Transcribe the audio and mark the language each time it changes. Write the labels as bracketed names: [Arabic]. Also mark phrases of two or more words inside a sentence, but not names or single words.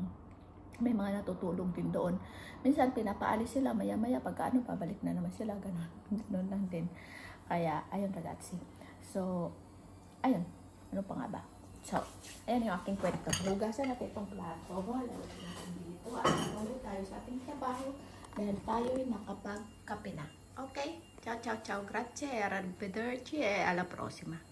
[Filipino] May mga natutulog din doon. Minsan pinapaalis sila, maya-maya pagka ano, pabalik na naman sila, ganun. Doon lang din. Kaya, ayun ragazzi. So, ayun. Ano pa nga ba? So, ayan yung aking kwento. Hugasan natin itong plato. Lalagyan natin dito. At ulit tayo sa ating trabaho dahil tayo'y nakapagkape na. [Italian] Okay? Ciao, ciao, ciao. Grazie. Arrivederci. E alla prossima.